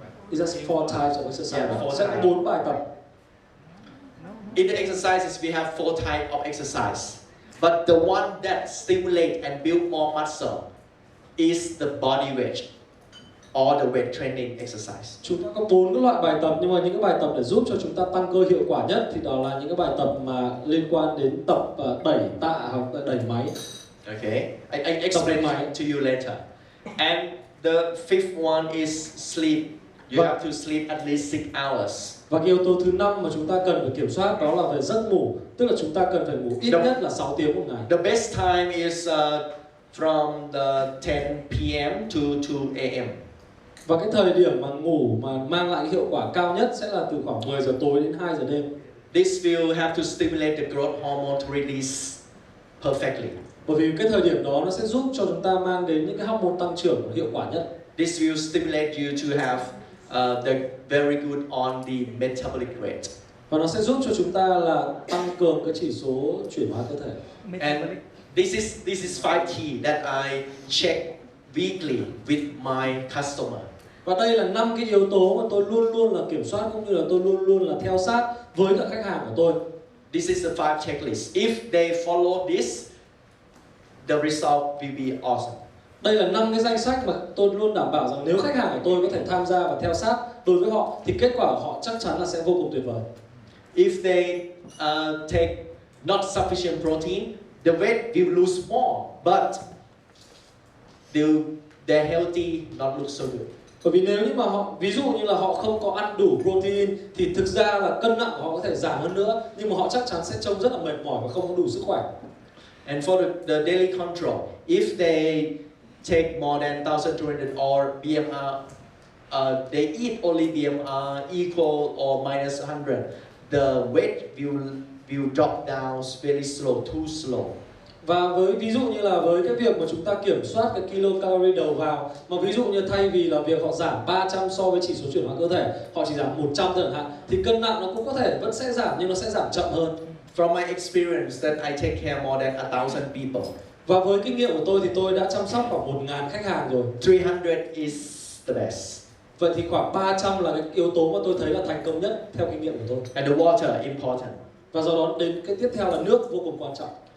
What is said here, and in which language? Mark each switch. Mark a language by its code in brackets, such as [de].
[en] Is that 4 types of exercise? Yeah, 4 [vi] sẽ có 4 bài tập. [en] In the exercises, we have 4 types of exercise. But the one that stimulate and build more muscle is the body weight or the weight training exercise. [vi] Chúng ta có 4 cái loại bài tập, nhưng mà những cái bài tập để giúp cho chúng ta tăng cơ hiệu quả nhất thì đó là những cái bài tập mà liên quan đến tập đẩy tạ hoặc đẩy máy. [en] Okay, I explain it to you later. And the fifth one is sleep. You have to sleep at least 6 hours. [vi] Và cái yếu tố thứ 5 mà chúng ta cần phải kiểm soát đó là về giấc ngủ, tức là chúng ta cần phải ngủ ít nhất là 6 tiếng một ngày. [en] The best time is from the 10 p.m. to 2 a.m. [vi] Và cái thời điểm mà ngủ mà mang lại hiệu quả cao nhất sẽ là từ khoảng 10 giờ tối đến 2 giờ đêm. [en] This will have to stimulate the growth hormone to release perfectly. [vi] Bởi vì cái thời điểm đó nó sẽ giúp cho chúng ta mang đến những cái hormone tăng trưởng hiệu quả nhất. [en] This will stimulate you to have the very good on the metabolic rate. [vi] Và nó sẽ giúp cho chúng ta là tăng cường cái chỉ số chuyển hóa cơ thể. [en] And this is 5 key that I check weekly with my customer. [vi] Và đây là 5 cái yếu tố mà tôi luôn luôn là kiểm soát cũng như là tôi luôn luôn là theo sát với các khách hàng của tôi. [en] This is the 5 checklist. If they follow this, the result will be awesome. [vi] Đây là 5 cái danh sách mà tôi luôn đảm bảo rằng nếu khách hàng của tôi có thể tham gia và theo sát đối với họ thì kết quả của họ chắc chắn là sẽ vô cùng tuyệt vời. [en] If they take not sufficient protein, the weight will lose more, but they're healthy, not look so good. [vi] Bởi vì nếu như mà họ, ví dụ như là họ không có ăn đủ protein thì thực ra là cân nặng của họ có thể giảm hơn nữa, nhưng mà họ chắc chắn sẽ trông rất là mệt mỏi và không có đủ sức khỏe. [en] And for the daily control, if they take more than 1,200 or BMR, they eat only BMR equal or minus 100, the weight will drop down very slow, too slow. [vi] Và với ví dụ như là với cái việc mà chúng ta kiểm soát cái kilocalorie đầu vào, mà ví dụ như thay vì là việc họ giảm 300 so với chỉ số chuyển hóa cơ thể, họ chỉ giảm 100 chẳng hạn, thì cân nặng nó cũng có thể vẫn sẽ giảm nhưng nó sẽ giảm chậm hơn. [en] From my experience that I take care more than 1,000 people. [vi] Và với kinh nghiệm của tôi thì tôi đã chăm sóc khoảng 1.000 khách hàng rồi. [en] 300 is the best. [vi] Vậy thì khoảng 300 là cái yếu tố mà tôi thấy là thành công nhất theo kinh nghiệm của tôi. [en] And the water important. [vi] Và do đó đến cái tiếp theo là nước vô cùng quan trọng.